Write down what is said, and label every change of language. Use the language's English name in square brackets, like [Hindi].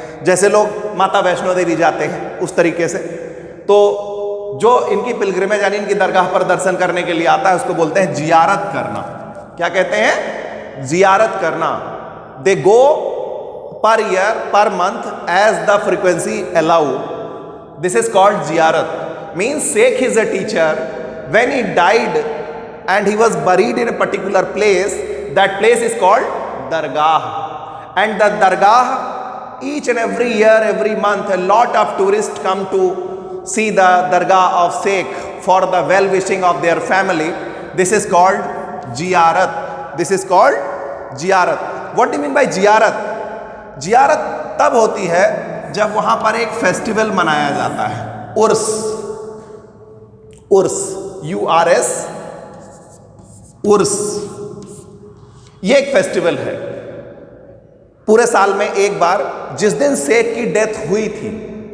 [Hindi] जैसे लोग माता वैष्णो देवी जाते हैं उस तरीके से। तो जो इनकी पिलग्रिमेज यानी इनकी दरगाह पर दर्शन करने के लिए आता है उसको बोलते हैं जियारत करना। क्या कहते हैं? जियारत करना। [English] They go per year per month as the frequency allow, this is called जियारत। Means शेख is a teacher, when he died and he was buried in a particular place, that place is called dargah. And the dargah, each and every year, every month, a lot of tourists come to see the dargah of sheikh for the well wishing of their family. This is called ziyarat. This is called ziyarat. What do you mean by ziyarat? [Hindi] ziyarat तब होती है जब वहां पर एक festival मनाया जाता है, उर्स। उर्स, URS, उर्स, ये एक फेस्टिवल है पूरे साल में एक बार, जिस दिन शेख की डेथ हुई थी।